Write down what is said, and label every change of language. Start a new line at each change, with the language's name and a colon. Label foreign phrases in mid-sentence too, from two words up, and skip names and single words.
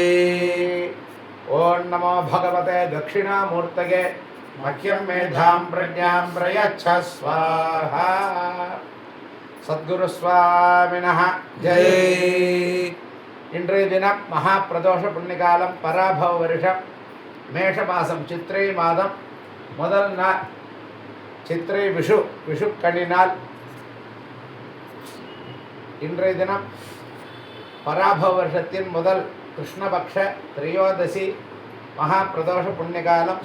Sanskrit: ओं नमो भगवते दक्षिणामूर्तये मह्यं मेधां प्रज्ञां प्रयच्छ स्वाहा। सद्गुरुस्वामिनः जय।
Tamil: इन्றைய தினம் மகாபிரதோஷ புண்ணியகாலம் பராபவ வருஷம் மேஷ மாதம் சித்திரை மாதம் முதல் நாள் சித்திரை விஷுக்கணி நாள். இன்றைய தினம் பராபவ வருஷத்தின் முதல் கிருஷ்ணபக்ஷ திரையோதசி மகாபிரதோஷ புண்ணியகாலம்.